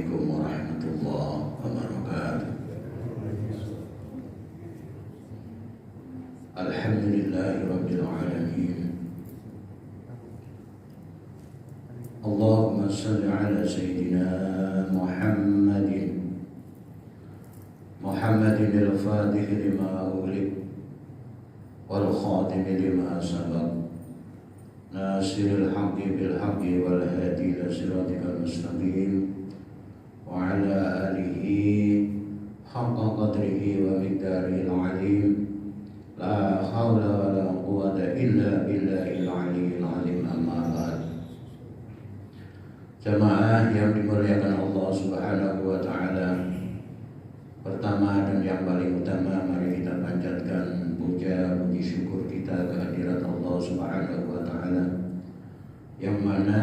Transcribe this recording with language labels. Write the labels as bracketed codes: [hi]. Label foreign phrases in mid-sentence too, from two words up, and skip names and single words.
[ar] ورحمة الله وبركاته. الحمد لله رب العالمين. اللهم صل على سيدنا محمد الفاتح لما أغلق والخاتم لما سبق ناصر الحق بالحق والهادي إلى صراطك المستقيم وعلى آله حق قدره ومقداره العظيم. لا حول ولا قوة إلا بالله العلي العظيم. أما بعد. [id] Jamaah yang dimuliakan Allah [ar] سبحانه وتعالى, [id] pertama dan yang paling utama, mari kita panjatkan puja puji syukur kita kehadirat Allah [ar] سبحانه وتعالى, [id] yang mana